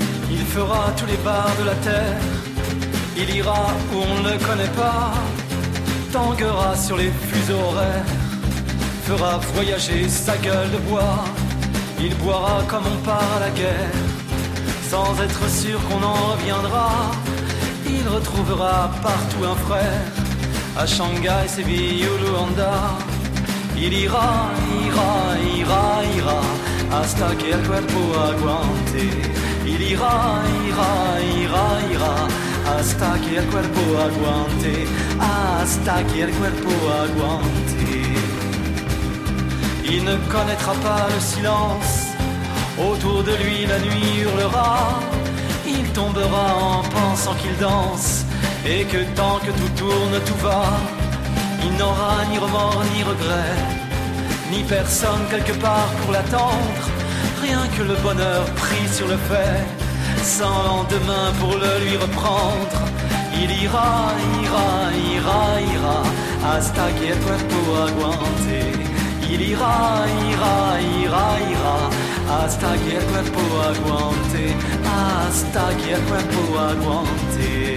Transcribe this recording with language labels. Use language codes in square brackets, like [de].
[fr] Il fera tous les bars de la terre, il ira où on ne connaît pas, tanguera sur les fuseaux horaires, fera voyager sa gueule de bois, il boira comme on part à la guerre, sans être sûr qu'on en reviendra, il retrouvera partout un frère, à Shanghai, Séville ou Luanda, il ira, ira, ira, ira, [es] hasta que el cuerpo aguante. [fr] Il ira, ira, ira, ira, [es] hasta que el cuerpo aguante, hasta que el cuerpo aguante. [fr] Il ne connaîtra pas le silence, autour de lui la nuit hurlera, il tombera en pensant qu'il danse, et que tant que tout tourne, tout va, il n'aura ni remords, ni regrets, ni personne quelque part pour l'attendre. Rien que le bonheur pris sur le fait, sans lendemain pour le lui reprendre. Il ira, ira, ira, ira, [es] hasta que el cuerpo aguante. [fr] Il ira, ira, ira, ira. [es] Hasta que el cuerpo aguante, hasta que el cuerpo aguante.